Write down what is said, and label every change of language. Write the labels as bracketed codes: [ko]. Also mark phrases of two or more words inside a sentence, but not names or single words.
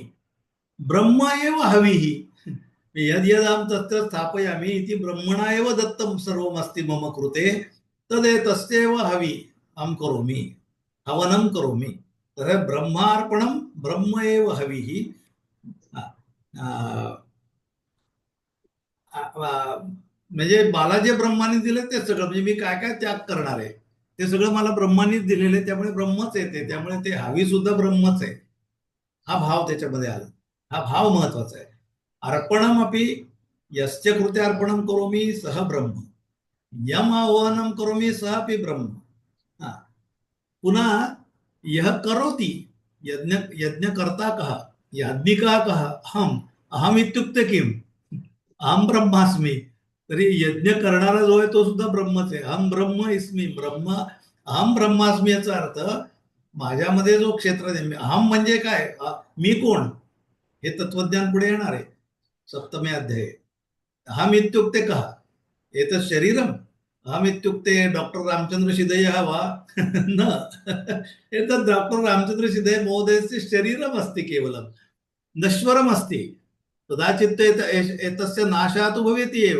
[sa] ब्रह्म एव हविः, यद्यदां तत्र स्थापयामि इति ब्रह्मणा एव दत्तं सर्वमस्ति मम कृते, तदेतस्यैव हवि अहं करोमि, हवनं करोमि. तर ब्रह्मार्पणं ब्रह्म एव हविः. [mr] म्हणजे मला जे ब्रह्माने दिले ते सगळं, म्हणजे मी काय काय त्याग करणार आहे ते सगळं मला ब्रह्मानेच दिलेले, त्यामुळे ब्रह्मच येते, त्यामुळे ते हवी सुद्धा ब्रह्मच आहे. हा भाव त्याच्यामध्ये आला. हा भाव महत्वाचा आहे. [sa] अर्पणमपि यस्य कृते अर्पणं करोमि सह ब्रह्म, यम आह्वानं करोमि सः अपि ब्रह्म. [mr] हा. [sa] पुन्हा यह करोति, यज्ञ यज्ञकर्ता कः, याज्ञिकः कः, अहम, अहम इत्युक्ते किम, अहम ब्रह्मास्मी. [mr] तरी यज्ञ करणारा जो आहे तो सुद्धा ब्रह्मच आहे. [sa] अहम ब्रह्म इस्मी, ब्रह्म अहम ब्रह्मास्मी [mr] याचा अर्थ माझ्यामध्ये जो क्षेत्र आहे, अहम म्हणजे काय, मी कोण, हे तत्वज्ञान पुढे येणार आहे [sa] सप्तमे अध्याये. अहम इत्युक्ते कः, एतत् शरीरम, अहम इत्युक्ते डॉक्टर रामचंद्र शिदयः वा न, एतत् डॉक्टर रामचंद्र शिदय महोदयस्य शरीरम अस्ति, केवलं नश्वरम अस्ति. कदाचित् एतस्य नाशः तु भवेति एव.